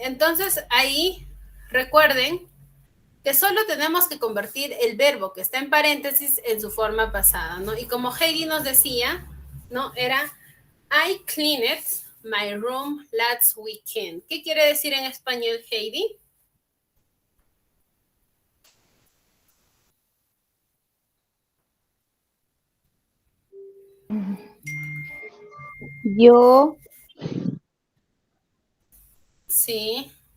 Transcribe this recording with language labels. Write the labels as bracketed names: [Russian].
[Spanish] Entonces, ahí recuerden que solo tenemos que convertir el verbo que está en paréntesis en su forma pasada, ¿no? Y como Heidi nos decía, ¿no? Era, [English] I cleaned my room last weekend. [Spanish] ¿Qué quiere decir en español, Heidi? Yo Sí.